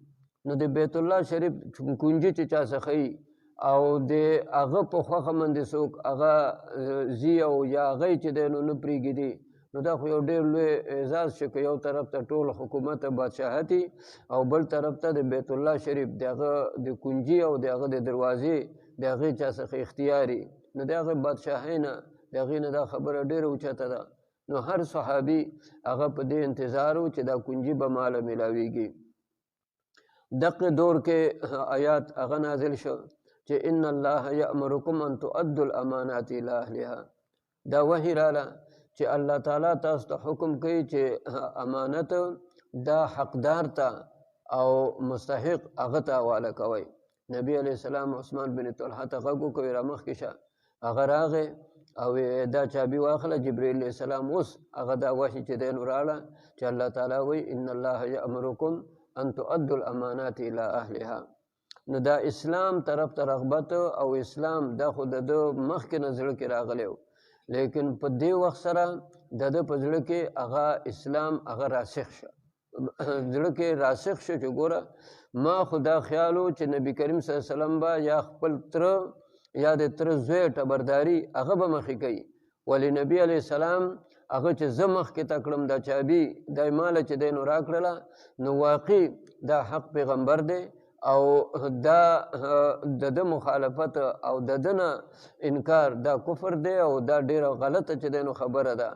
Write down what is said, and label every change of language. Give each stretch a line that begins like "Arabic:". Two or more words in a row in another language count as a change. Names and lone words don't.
Pashto: نو د بیت الله شریف کنجي چې چا څخه وي او د هغه په خوښه باندې څوک هغه ځي او یا هغه چې دی نو نه پرېږدي، نو دا خو یو ډېر لوی اعزاز شو که یو طرف ته ټول حکومت بادشاهتي او بل طرف ته د بیت الله شریف د هغه د کنجي او د هغه د دروازې د هغې چا څخه اختیاري، نو د هغې بادشاهۍ نه د هغې نه دا خبره ډېره اوچته ده. نو هر صحابي هغه په دې انتظار و چې دا کنجي به ماله میلاویږي. دقه دور کې آیات هغه نازل شو چې
Arabic: ان الله یأمرکم ان تؤدوا الامانات الی اهلها.
Pashto: دا وحی راله چې الله تعالی تاسو ته حکم کوي چې امانت دا حقدار ته او مستحق هغه ته حواله کوئ. نبی
Arabic: علیه السلام
Pashto: عثمان بن طلحه ته غږ وکړ را مخکې شه، هغه راغی او دا چابي واخله. جبرئیل
Arabic: علیه السلام
Pashto: اوس هغه دا وحی چې دی نو راله چې الله تعالی وایي
Arabic: ان الله یأمرکم ان تؤدوا الامانات الی اهلها.
Pashto: نو دا اسلام طرف ته رغبت او اسلام دا خو د ده مخکې نه زړه کې راغلی و، لیکن په دې وخت سره د ده په زړه کې هغه اسلام هغه راسخ شه، زړه کې راسخ شو چې ګوره ما خو دا خیال و چې نبي کریم
Arabic: صلی الله علیه وسلم
Pashto: به یا خپل تره یا د تره زوی ټبرداري هغه به مخې کوي، ولې نبي
Arabic: علیه السلام
Pashto: هغه چې زه مخکې ته کړم دا چابي دا یې ماله چې دی نو راکړله، نو واقعي دا حق پیغمبر دی او دا د ده مخالفت او د ده نه انکار دا کفر دی او دا ډېره غلطه چې دی نو خبره ده.